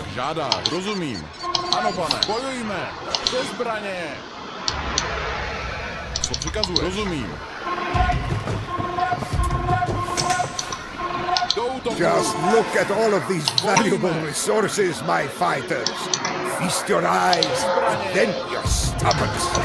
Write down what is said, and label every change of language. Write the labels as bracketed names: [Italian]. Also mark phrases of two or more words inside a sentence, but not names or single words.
[Czech] žádáš? Rozumím. Ano, pane. Bojujme. Do zbraně. Co přikazuješ? Rozumím. Do útoku. [English] Just look at all of these valuable resources, my fighters. Feast your eyes, and then your stomachs.